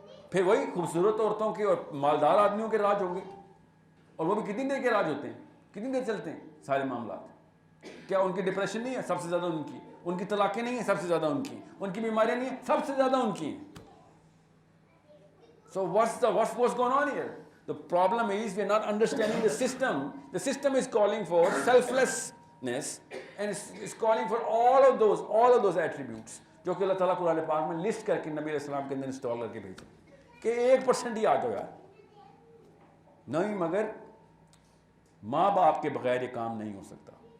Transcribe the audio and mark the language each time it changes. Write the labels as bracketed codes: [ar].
[ur] پھر وہی خوبصورت عورتوں کے اور مالدار آدمیوں کے راج ہوں گے, اور وہ بھی کتنی دیر کے راج ہوتے ہیں, کتنی دیر چلتے ہیں سارے معاملات. کیا ان کی ڈپریشن نہیں ہے سب سے زیادہ ان کی طلاقیں نہیں ہیں سب سے زیادہ ان کی بیماریاں نہیں ہیں سب سے زیادہ ان کی ہیں. [en] So what's going on here? The problem is we are not understanding the system. The system is calling for selflessness and it's calling for all of those attributes [ur] جو کہ اللہ تعالیٰ قرآن پاک میں لسٹ کر کے نبی علیہ السلام کے اندر انسٹال کر کے بھیجے کہ 1% ہی آ جاؤ یار. نہیں, مگر ماں باپ کے بغیر یہ کام نہیں ہو سکتا.